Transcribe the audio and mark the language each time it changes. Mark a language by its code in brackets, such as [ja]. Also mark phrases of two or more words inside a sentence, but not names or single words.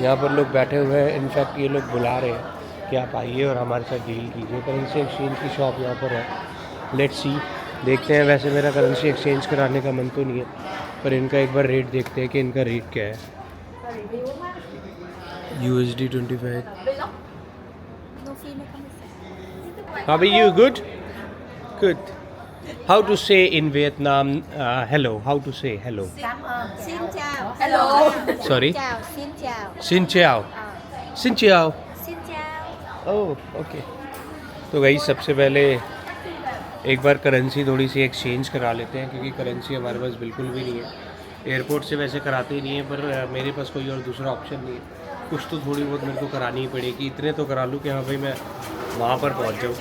[hi] यहाँ पर लोग बैठे हुए हैं, इनफैक्ट ये लोग बुला रहे हैं कि आप आइए और हमारे साथ डील कीजिए। करेंसी एक्सचेंज की शॉप यहाँ पर है, [en] let's see, [hi] देखते हैं। वैसे मेरा [en] currency exchange [hi] कराने का मन तो नहीं है, पर इनका एक बार रेट देखते हैं कि इनका रेट क्या है। USD 25। [en] How are you? Good? Good. How to say in Vietnam hello? How to say hello? [vi] Cảm ơn. Xin chào. Hello. [en] Sorry? [vi] Chào. Xin chào. Xin chào. Xin chào. Xin chào. [en] Oh, okay. [hi] तो भाई सबसे पहले एक बार करेंसी थोड़ी सी एक्सचेंज करा लेते हैं, क्योंकि करेंसी हमारे पास बिल्कुल भी नहीं है। एयरपोर्ट से वैसे कराते ही नहीं है, पर मेरे पास कोई और दूसरा ऑप्शन नहीं है। कुछ तो थोड़ी बहुत मेरे को करानी ही पड़ेगी। इतने तो करा लूँ कि हाँ भाई मैं वहाँ पर पहुँच जाऊँ।